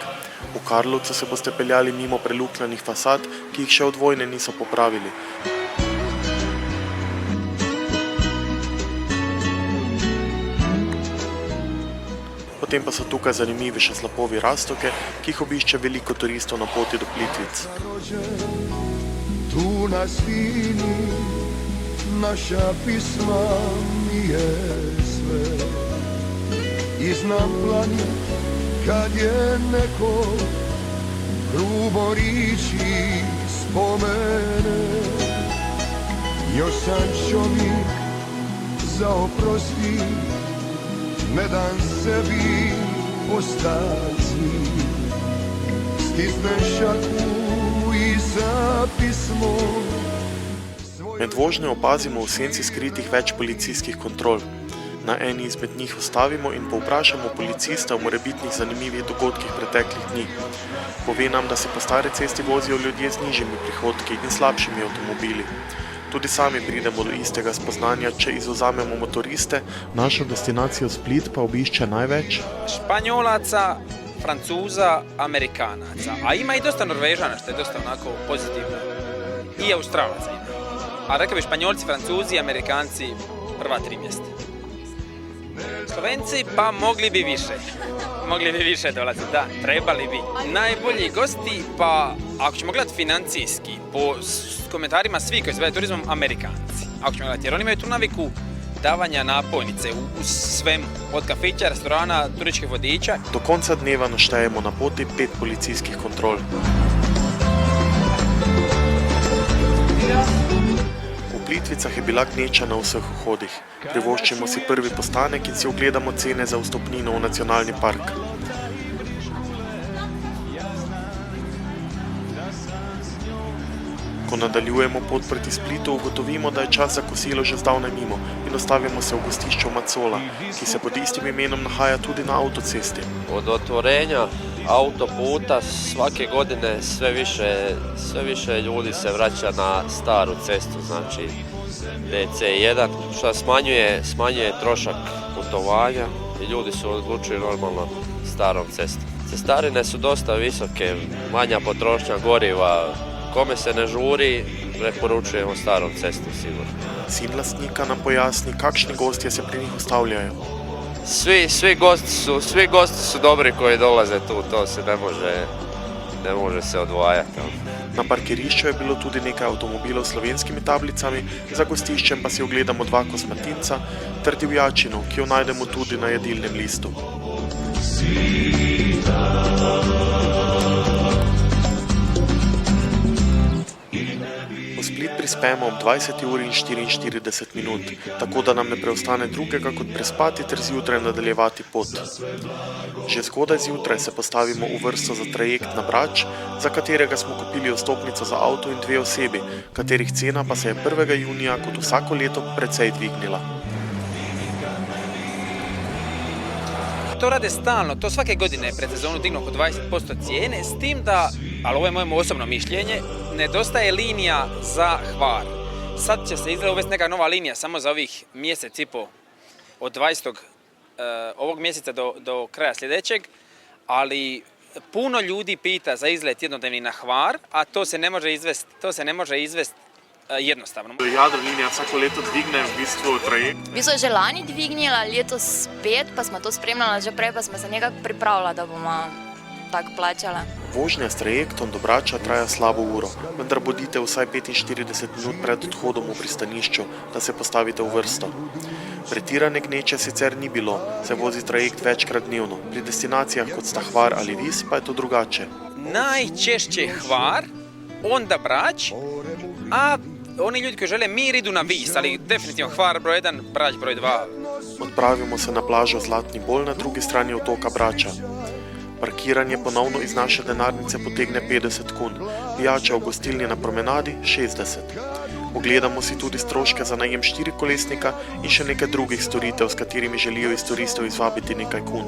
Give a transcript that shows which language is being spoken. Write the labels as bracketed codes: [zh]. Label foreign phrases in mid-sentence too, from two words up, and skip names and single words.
[sl] V Karlovcu se boste peljali mimo prelukljanih fasad, ki jih še od vojne niso popravili. Potem pa so tukaj zanimivi še slapovi Rastoke, ki jih obišče veliko turistov na poti do Plitvic. [hr] Tu na svini naša pisma mi je sve. I znam planet kad je neko grubo riči spomene. Još sam čovjek za oprosti, ne dan sebi ostaci, stisnem šaku i za pismo. [sl] Med vožnjo opazimo v senci skritih več policijskih kontrol. Na eni izmed njih ustavimo in povprašamo policista o morebitnih zanimivih dogodkih preteklih dni. Pove nam, da se po stari cesti vozijo ljudje z nižjimi prihodki in slabšimi avtomobili. Tudi sami pridemo do istega spoznanja, če izvzamemo motoriste. Našo destinacijo Split pa obišče največ [hr] Španjolaca, Francuza, Amerikanaca, a ima i dosta Norvežana, što je dosta onako pozitivno. I Australaca ima. A rekao bi Španjolci, Francuzi, Amerikanci prva 3 mjesta. Slovenci pa mogli bi više dolaziti, da, trebali bi. Najbolji gosti, pa ako ćemo gledati financijski, po komentarima svi koji se bave turizmom, Amerikanci. Ako ćemo gledati, jer oni imaju tu naviku davanja napojnice u svemu, od kafića, restorana, turističkih vodiča. [sl] Do konca dneva naštejemo na poti 5 policijskih kontrol. V Plitvicah je bila gneča na vseh vhodih. Privoščimo si prvi postanek in si ogledamo cene za vstopnino v nacionalni park. Ko nadaljujemo pot proti Splitu, ugotovimo, da je čas za kosilo že zdavnaj mimo in ostavimo se v gostišču Macola, ki se pod istim imenom nahaja tudi na avtocesti. [hr] Od otvorenja autoputa svake godine sve više ljudi se vraća na staru cestu, znači DC1, što smanjuje trošak putovanja i ljudi su odlučili normalno starom cestom. Cestarine su dosta visoke, manja potrošnja goriva, kome se ne žuri, preporučujemo starom cestom sigurno. [sl] Sin lastnika nam pojasni, kakšni gostje se pri njih ustavljajo. [hr] Svi gosti su dobri koji dolaze tu, to se ne može se odvajati. [sl] Na parkirišču je bilo tudi nekaj avtomobilov s slovenskimi tablicami, za gostiščem pa si ogledamo 2 kosmatinca ter divjačino, ki jo najdemo tudi na jedilnem listu. V Split prispemo ob 20 uri in 44 minut, tako da nam ne preostane drugega kot prespati ter zjutraj nadaljevati pot. Že zgodaj zjutraj se postavimo v vrsto za trajekt na Brač, za katerega smo kupili vstopnico za avto in 2 osebi, katerih cena pa se je 1. junija kot vsako leto precej dvignila. [hr] To rade stalno, to svake godine pred sezonu dignu oko 20% cijene, s tim da, ali ovo je moje osobno mišljenje, nedostaje linija za Hvar. Sad će se izgleda uvesti neka nova linija samo za ovih mjesec i po, od 20. ovog mjeseca do kraja sljedećeg, ali puno ljudi pita za izlet jednodnevni na Hvar, a to se ne može izvesti jednostavno. [sl] Jadrolinija vsako leto dvigne v bistvu trajekt. V bistvu je že lani dvignila, letos spet, pa smo to spremljali že prej, pa smo se nekako pripravljali, da bomo tako plačali. Vožnja s trajektom do Brača traja slabo uro, vendar bodite vsaj 45 minut pred odhodom v pristanišču, da se postavite v vrsto. Pretirane gneče sicer ni bilo, se vozi trajekt večkrat dnevno, pri destinacijah kot sta Hvar ali Vis pa je to drugače. [hr] Najčešće Hvar, onda Brač, a oni ljudi koji žele mir idu na Vis, ali definitivno Hvar broj 1, Brač broj 2. [sl] Odpravimo se na plažo Zlatni Bol na drugi strani otoka Brača. Parkiranje ponovno iz naše denarnice potegne 50 kun, pijača v gostilni na promenadi 60. Pogledamo si tudi stroške za najem štirikolesnika in še nekaj drugih storitev, s katerimi želijo iz turistov izvabiti nekaj kun.